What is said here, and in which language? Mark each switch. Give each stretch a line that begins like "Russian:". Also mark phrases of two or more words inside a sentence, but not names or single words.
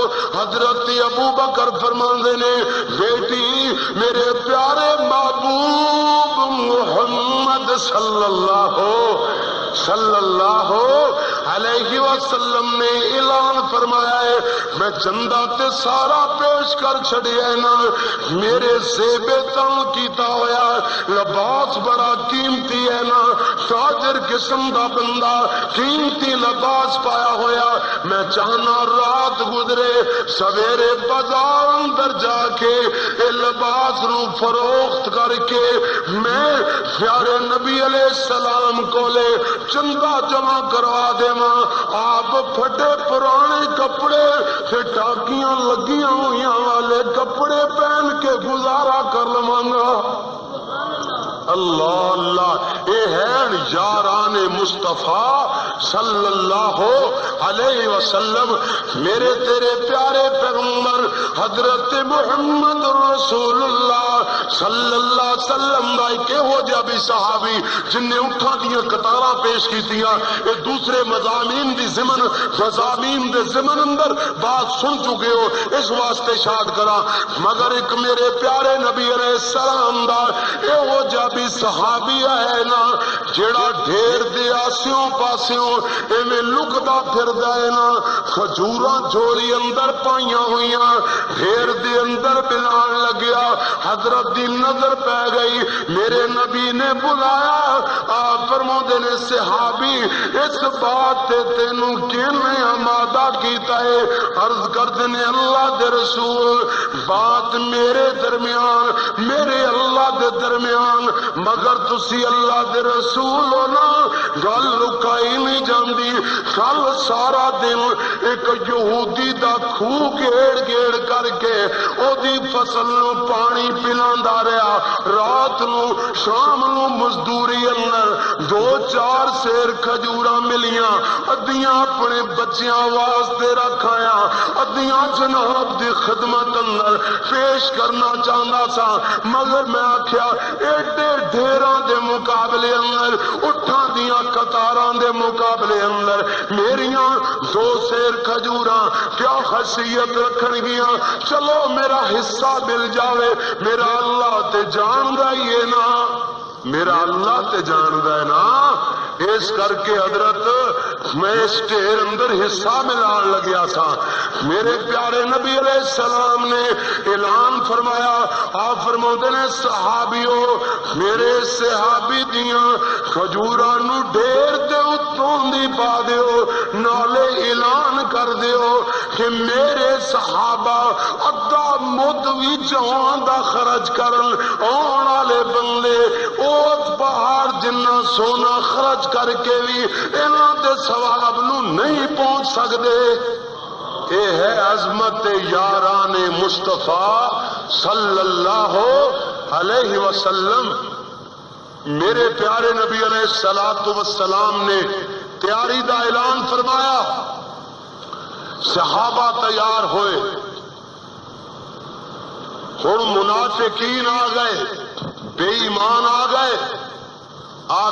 Punjabi: حضرت ابو بکر فرماندے نے بیٹی میرے پیارے محبوب محمد
Arabic: صلی اللہ علیہ وسلم
Punjabi: نے اعلان فرمایا ہے میں چندہ تے سارا پیش کر چھڑیا نا، میرے زیب تن کیتا ہویا لباس بڑا قیمتی ہے نا، تاجر قسم دا بندہ قیمتی لباس پایا ہویا، میں چاہنا رات گزرے سویرے بازار اندر جا کے اے لباس نو فروخت کر کے میں پیارے نبی
Arabic: علیہ السلام
Punjabi: کو لے چندہ جمع کروا دے ماں، آپ پھٹے پرانے کپڑے سے ٹاکیاں لگیاں ہویاں والے کپڑے پہن کے گزارا کر لواں گا۔ اللہ اللہ، اے ہیں یاران مصطفیٰ
Arabic: صلی اللہ علیہ وسلم،
Punjabi: میرے تیرے پیارے پیغمبر حضرت محمد رسول اللہ
Arabic: صلی اللہ علیہ وسلم
Punjabi: دا کہ ہو جا بھی صحابی جن نے اٹھا دیا قطاراں پیش کی دیا، اے دوسرے مضامین دی ضمن مضامین دے ضمن اندر بات سن چکے ہو، اس واسطے شاد کرا، مگر ایک میرے پیارے نبی
Arabic: علیہ السلام
Punjabi: دا اے ہو جا بھی صحابی ہے نا جیڑا ڈھیر دے آسیوں پاسیوں ایویں لکدا پھردا ہے نا، کھجوراں جھولی اندر پائیاں ہوئیاں ڈھیر دے اندر بلان لگیا، حضرت دی نظر پہ گئی، میرے نبی نے بلایا، آپ فرماندے نے صحابی اس بات تے تینوں کیویں آمادہ کیتا ہے؟ عرض کردے نے اللہ دے رسول بات میرے درمیان میرے اللہ دے درمیان، مگر تسی اللہ دے رسول ہو نا گل لکائی نہیں جاندی، کل سارا دن ایک یہودی دا کھو گیڑ گیڑ کر کے او دی فصل نو پانی پلاندا رہا، رات نو شام نو مزدوری اندر 2-4 سیر کھجوراں ملیاں، ادیاں اپنے بچیاں واسطے رکھایا، ادیاں جناب دی خدمت اندر پیش کرنا چاہتا سا، مگر میں آکھیا ایڈے ڈھیراں دے مقابلے اندر اٹھاں دیاں قطاراں دے مقابلے اندر میریاں 2 سیر کھجوراں کیا خاصیت رکھن گیاں، چلو میرا حصہ مل جاوے، میرا اللہ تے جاندا ہی ہے نا، میرا اللہ تے جاندا ہے نا، اس کر کے حضرت میں اس ڈھیر اندر حصہ ملان لگیا تھا، میرے پیارے نبی
Arabic: علیہ السلام
Punjabi: نے اعلان فرمایا، آپ فرماتے نے صحابیو میرے صحابی دیاں کھجوراں نو ڈھیر تے اتوں دی پا دیو، نالے اعلان کر دیو کہ میرے صحابہ ادا مد بھی جوان دا خرچ کرن، آن والے بندے اس پہاڑ جنہ سونا خرچ کر کے بھی انہاں دے ثواب نو نہیں پہنچ سکدے۔
Urdu: یہ ہے عظمت یاران مصطفیٰ
Arabic: صلی اللہ علیہ وسلم۔
Punjabi: میرے پیارے نبی
Arabic: علیہ الصلوۃ والسلام
Punjabi: نے تیاری دا اعلان فرمایا، صحابہ تیار ہوئے، ہن منافقین آ گئے، بے ایمان آ گئے، آ